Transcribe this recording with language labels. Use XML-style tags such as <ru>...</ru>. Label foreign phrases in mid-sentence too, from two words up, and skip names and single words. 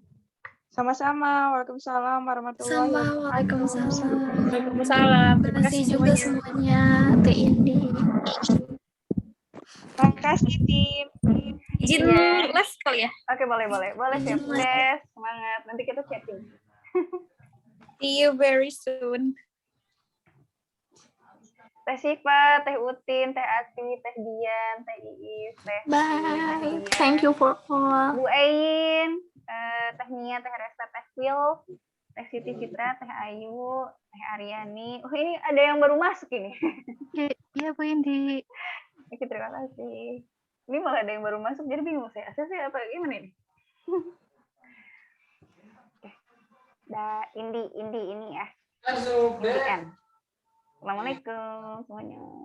<id>Sama-sama.</id> <ar>وعليكم السلام ورحمة الله وبركاته.</ar> <id>Waalaikumsalam. Terima kasih juga semuanya, Teh Indi. Terima kasih tim. Izin live kali ya. Oke, boleh siap Des, semangat. Nanti kita chatting.</id> <en>See you very soon.</en> <id>Teh Siva, Teh Utin, Teh Ati, Teh Dian, Teh Iis, Teh</id> <en>Bye. Thank you for all.</en> <id>Bu Ain, Teh Nia, Teh Resta, Teh Phil, Teh Siti Citra, Teh Ayu, Teh Aryani. Oh ini ada yang baru masuk ini. Iya Bu Indi. Oke, terima kasih. Ini malah ada yang baru masuk, jadi bingung saya. Saya apa gimana ini? Indi ini ya. Indian. Assalamualaikum semuanya.</id>